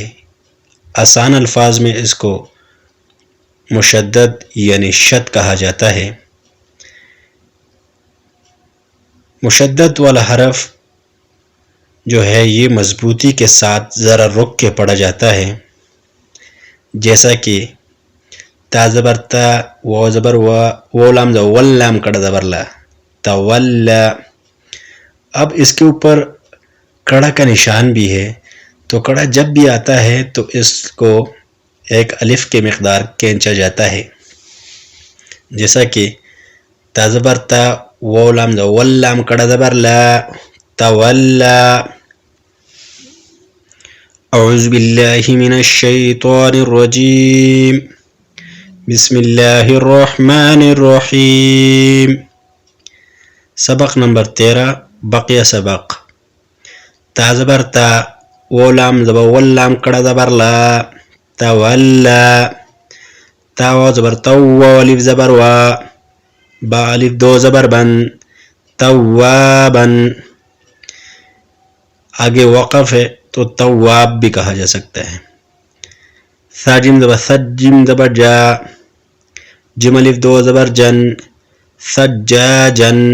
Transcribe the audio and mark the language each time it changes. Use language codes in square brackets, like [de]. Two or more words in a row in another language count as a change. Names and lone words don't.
[ur] آسان الفاظ میں اس کو مشدد یعنی شد کہا جاتا ہے۔ مشدد والا حرف جو ہے یہ مضبوطی کے ساتھ ذرا رک کے پڑھا جاتا ہے، جیسا کہ تا زبر تا، و زبر و لام زبر ولام کڑا زبر لا، تولا۔ اب اس کے اوپر کڑا کا نشان بھی ہے، تو کڑا جب بھی آتا ہے تو اس کو ایک الف کے مقدار کھینچا جاتا ہے، جیسا کہ تا زبر تا، و لام زبر ولام کڑا زبر لا، تولا۔ [ar] اعوذ باللہ من الشیطان الرجیم، بسم اللہ الرحمن الرحیم۔ [ur] سبق نمبر 13 بقیہ سبق۔ تا زبر تا، و لام زبر ولام کڑا زبر لا، تولا۔ تا و زبر تو، و الف زبر و، با الف 2 زبر بن، توابا۔ آگے وقف ہے تو تواب بھی کہا جا سکتا ہے۔ ثا جیم زبر ثج، جیم زبر جا، جیم الف 2 زبر جن، ثجاجن۔